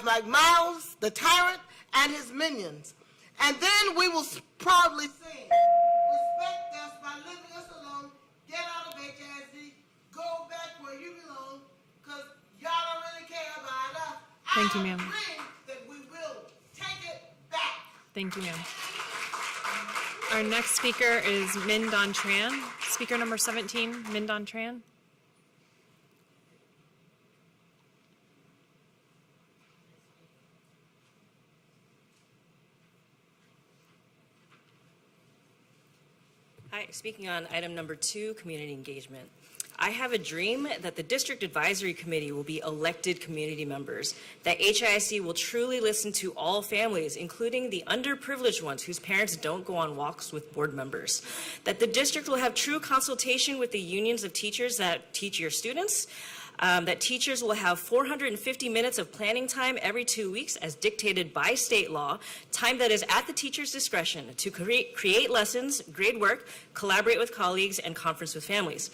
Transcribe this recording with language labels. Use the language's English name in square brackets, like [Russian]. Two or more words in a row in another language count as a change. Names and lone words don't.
[English] Mike Miles, the tyrant, and his minions. And then we will proudly sing, respect us by leaving us alone, get out of HISD, go back where you belong, because y'all don't really care about us. Thank you, ma'am. I dream that we will take it back. Thank you, ma'am. Our next speaker is Min Don Tran. Speaker number 17, Min Don Tran. Hi, speaking on item number 2, community engagement. I have a dream that the District Advisory Committee will be elected community members, that HISD will truly listen to all families, including the underprivileged ones whose parents don't go on walks with board members, that the district will have true consultation with the unions of teachers that teach your students, that teachers will have 450 minutes of planning time every 2 weeks as dictated by state law, time that is at the teacher's discretion to create lessons, grade work, collaborate with colleagues, and conference with families.